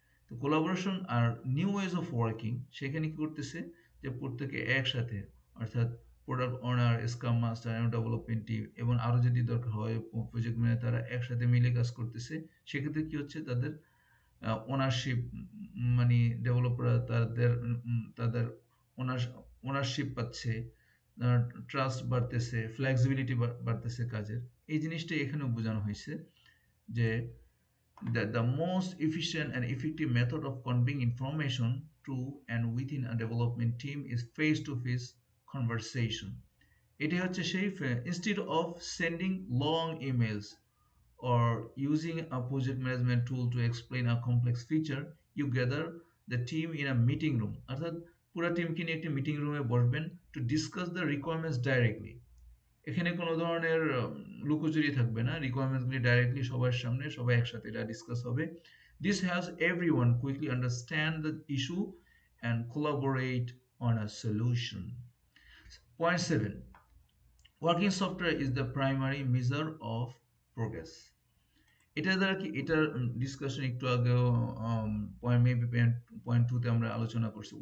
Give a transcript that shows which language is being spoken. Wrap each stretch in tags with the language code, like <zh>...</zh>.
<bn>তো collaboration আর</bn> <en>new ways of working,</en> <bn>সেখানে কি করতেছে যে প্রত্যেকে একসাথে, অর্থাৎ প্রোডাক্ট ওনার, স্ক্রাম মাস্টার এবং ডেভেলপমেন্ট টিম, এবং আরও যদি দরকার হয় প্রজেক্ট ম্যানেজার, তারা একসাথে মিলে কাজ করতেছে। সেক্ষেত্রে কি হচ্ছে, তাদের ওনারশিপ মানে ডেভেলপাররা তাদের ওনারশিপ পাচ্ছে, ট্রাস্ট বাড়তেছে, ফ্লেক্সিবিলিটি বাড়তেছে কাজের। এই জিনিসটাই এখানেও বোঝানো হয়েছে যে</bn> <en>the most efficient and effective method of conveying information to and within a development team is face-to-face conversation.</en> <bn>এটি হচ্ছে সেই</bn> <en>instead of sending long emails or using a project management tool to explain a complex feature, you gather the team in a meeting room.</en> <bn>অর্থাৎ পুরো টিমকে নিয়ে একটি meeting রুমে বসবেন</bn> <en>to discuss the requirements directly.</en> <bn>এখানে কোনো ধরনের লুকোচুরি থাকবে না, রিকোয়ারমেন্টসগুলি ডাইরেক্টলি সবার সামনে সবাই একসাথে এটা ডিসকাস হবে।</bn> <en>This helps everyone quickly understand the issue and collaborate on a solution. Point 7. Working software is the primary measure of progress.</en> <bn>এটা দ্বারা কি, এটার ডিসকাশন একটু আগেও পয়েন্ট 2 তে আমরা আলোচনা করছি।</bn>